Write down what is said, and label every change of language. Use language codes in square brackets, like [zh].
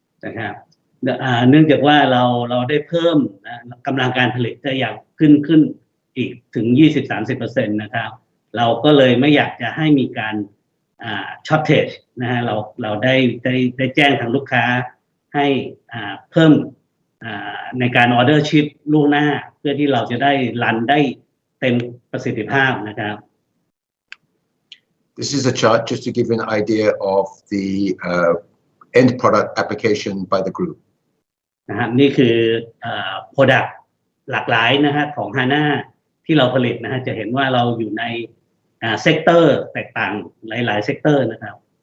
[th] นะครับเนื่องจากว่าเราได้เพิ่มกำลังการผลิตได้อย่างขึ้นอีกถึง 20-30% นะครับเราก็เลยไม่อยากจะให้มีการshortage นะฮะเราได้แจ้งทางลูกค้าให้เพิ่มในการออเดอร์ชิปล่วงหน้าเพื่อที่เราจะได้รันได้เต็มประสิทธิภาพนะครับ [en] This is a chart just to give you an idea of the end product application by the group. [th] นะครับนี่คือproduct หลากหลายนะฮะของ HANA ที่เราผลิตนะฮะจะเห็นว่าเราอยู่ในเซกเตอร์แตกต่างหลายๆเซกเตอร์นะครับ